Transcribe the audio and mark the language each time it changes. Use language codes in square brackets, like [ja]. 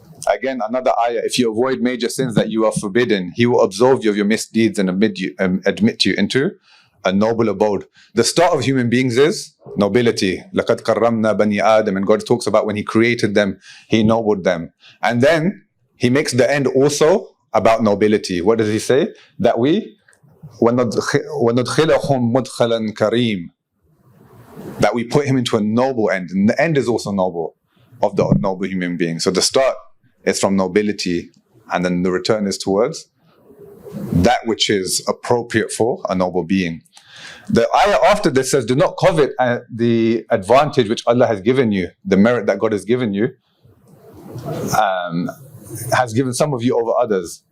[en] Again, another ayah. If you avoid major sins that you are forbidden, He will absolve you of your misdeeds and admit you into a noble abode. The start of human beings is nobility. [ar] لَقَدْ كَرَّمْنَا بَنِي آدَمَ. [en] And God talks about when He created them, He ennobled them. And then He makes the end also about nobility. What does He say? That we [ar] وَنُدْخِلَهُمْ مُدْخَلًا كَرِيمًا. [en] That we put him into a noble end. And the end is also noble, of the noble human being. So the start is from nobility, and then the return is towards that which is appropriate for a noble being. The ayah after this says, do not covet the advantage which Allah has given you, the merit that God has given you, has given some of you over others.